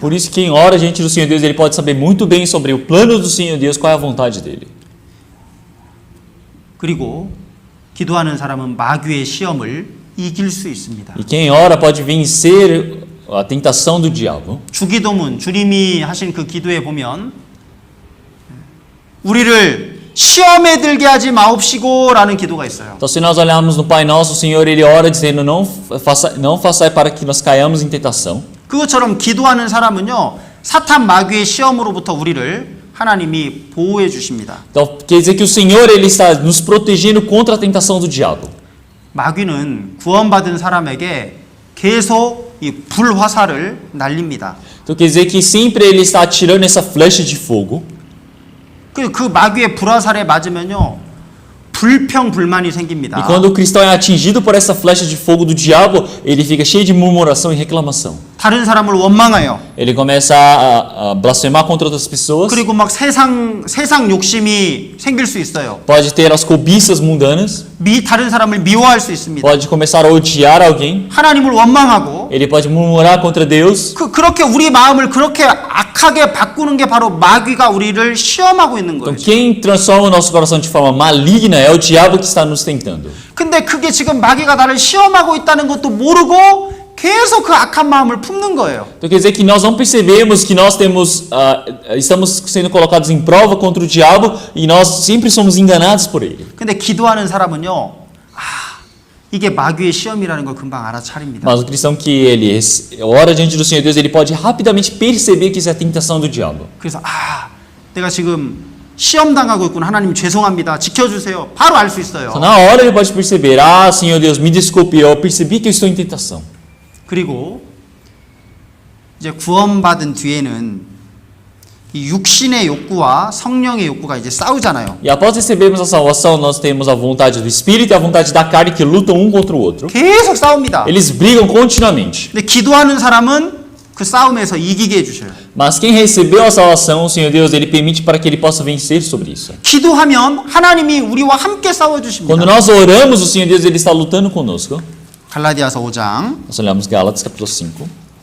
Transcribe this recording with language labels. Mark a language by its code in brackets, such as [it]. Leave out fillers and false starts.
[pt] Por isso, quem ora diante do Senhor Deus, ele pode saber muito bem sobre o plano do Senhor Deus, qual é a vontade dele. [ko] 그리고 기도하는 사람은 마귀의 시험을 이길 수 있습니다. [pt] E quem ora pode vencer a tentação do diabo. [ko] 주기도문, 주님이 하신 그 기도에 보면 우리를 시험에 들게 하지 마옵시고라는 기도가 있어요. [pt] Então, se nós olharmos no Pai Nosso, o Senhor, ele ora dizendo, não façai para que nós caiamos em tentação. [ko] 그것처럼 기도하는 사람은요, 사탄 마귀의 시험으로부터 우리를 하나님이 보호해 주십니다. [pt] Então, quer dizer que o Senhor, ele está nos protegendo contra a tentação do diabo. [ko] 마귀는 구원받은 사람에게 계속 이 불화살을 날립니다. [pt] Então, quer dizer que sempre ele está atirando essa flecha de fogo. [ko] 그 마귀의 불화살에 맞으면요, 불평불만이 생깁니다. [pt] E quando o cristão é atingido por essa flecha de fogo do diabo, ele fica cheio de murmuração e reclamação. [ko] 다른 사람을 원망해요. [pt] Ele começa a blasfemar contra outras pessoas. [ko] 그리고 막 세상 욕심이 생길 수 있어요. [pt] Pode ter as cobiças mundanas. [ko] 다른 사람을 미워할 수 있습니다. [pt] Pode começar a odiar alguém. [ko] 하나님을 원망하고. [pt] Ele pode murmurar contra Deus. [ko] 그렇게 우리 마음을 그렇게 악하게 바꾸는 게 바로 마귀가 우리를 시험하고 있는 거예요. [pt] Então, quem transforma o nosso coração de forma maligna é o diabo que está nos tentando. [ko] 근데 그게 지금 마귀가 나를 시험하고 있다는 것도 모르고 계속 그 악한 마음을 품는 거예요. [pt] Então quer dizer que nós não percebemos que nós estamos sendo colocados em prova contra o diabo e nós sempre somos enganados por ele. [ko] 근데 기도하는 사람은요, 이게 마귀의 시험이라는 걸 금방 알아차립니다. [pt] Mas o cristão que ele ora diante do Senhor Deus, ele pode rapidamente perceber que isso é a tentação do diabo. [ko] 그래서 내가 지금 시험 당하고 있구나. 하나님 죄송합니다. 지켜주세요. 바로 알 수 있어요. [pt] Então, na hora ele pode perceber, Senhor Deus, me desculpe, eu percebi que eu estou em tentação. [ko] 그리고 이제 구원받은 뒤에는 이 육신의 욕구와 성령의 욕구가 이제 싸우잖아요. [pt] E após recebermos a salvação, nós temos a vontade do Espírito e a vontade da carne que lutam um contra o outro. [ko] 계속 싸웁니다. [pt] Eles brigam continuamente. [ko] 근데 기도하는 사람은 그 싸움에서 이기게 해주셔요. [pt] Mas quem recebeu a salvação, o Senhor Deus, ele permite para que ele possa vencer sobre isso. [ko] 기도하면 하나님이 우리와 함께 싸워주십니다. [pt] Quando nós oramos, o Senhor Deus, ele está lutando conosco. [ko] 갈라디아서 5장 [pt] Nós olhamos Gálatas capítulo 5.